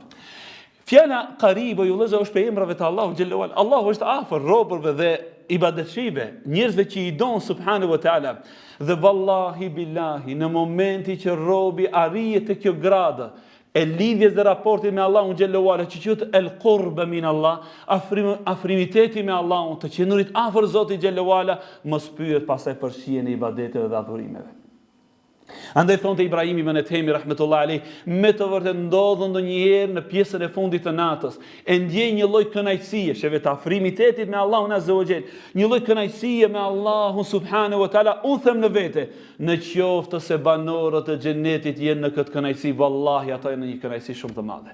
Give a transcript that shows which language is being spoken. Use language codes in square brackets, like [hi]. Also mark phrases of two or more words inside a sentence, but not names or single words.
[sq] Fjala qarib ju vëllezër është për emrave të Allahut [ar] جل وعلا. [sq] Allahu është afër robërve dhe ibadetshëve, njerëzve që i don [ar] سبحانه وتعالى. [sq] Dhe [ar] والله بالله, [sq] në momenti që robi arrihet te kjo gradë e lidhjes dhe raportit me Allahun [ar] جل وعلا, [sq] që quhet [ar] القربى من الله, [sq] afrimiteti me Allahun, të qenurit afër Zotit [ar] جل وعلا, [sq] mos pyet pastaj për shijen e ibadeteve dhe adhurimeve. Andaj thonte Ibrahim ibn Ethemi [ar] رحمة الله عليه, [sq] me të vërtetë ndodhën ndonjëherë në pjesën e fundit të natës, e ndjej një lloj kënaqësie, sheve të afrimitetit me Allahun [ar] عز وجل, [sq] një lloj kënaqësie me Allahun [ar] سبحانه وتعالى, [sq] unë them në vete, në qoftë se banorët e xhenetit jenë në këtë kënaqësi, vallahi ata janë në një kënaqësi shumë të madhe.